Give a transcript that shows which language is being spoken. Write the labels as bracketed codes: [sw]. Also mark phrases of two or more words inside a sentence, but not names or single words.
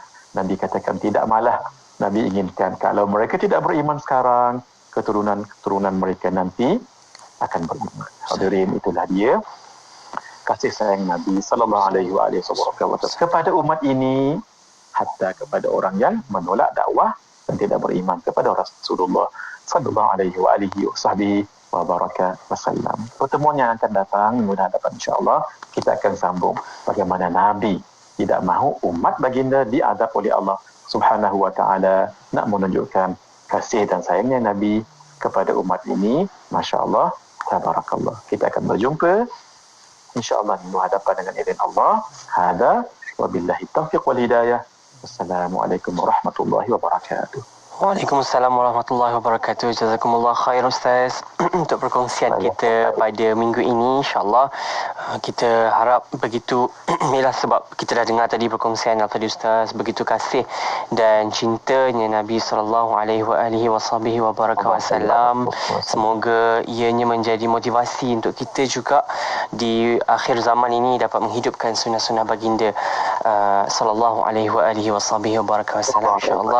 [ms] Nabi katakan tidak, malah Nabi inginkan kalau mereka tidak beriman sekarang, keturunan mereka nanti akan beriman. Hadirin, itulah dia kasih sayang Nabi [ar] صلى الله عليه وسلم [ms] kepada umat ini, hatta kepada orang yang menolak dakwah dan tidak beriman kepada Rasulullah [ar] صلى الله عليه وسلم. [ms] Pertemuan yang akan datang minggu hadapan [ar] إن شاء الله [ms] kita akan sambung bagaimana Nabi tidak mahu umat baginda diadab oleh Allah [ar] سبحانه وتعالى, [ms] nak menunjukkan kasih dan sayangnya Nabi kepada umat ini. [ar] ما شاء الله، تبارك الله. [ms] Kita akan berjumpa [ar] إن شاء الله [ms] minggu hadapan dengan izin Allah. [ar] هذا وبالله التوفيق والهداية. السلام عليكم ورحمة الله وبركاته. وعليكم السلام ورحمة الله وبركاته. جزاكم الله خير [ms] Ustaz untuk perkongsian kita pada minggu ini. [ar] إن شاء الله [ms] kita harap begitu ialah sebab kita dah dengar tadi perkongsian tadi Ustaz, begitu kasih dan cintanya Nabi SAW. Semoga ianya menjadi motivasi untuk kita juga di akhir zaman ini dapat menghidupkan sunnah-sunnah baginda [ar] صلى الله عليه وسلم إن شاء الله.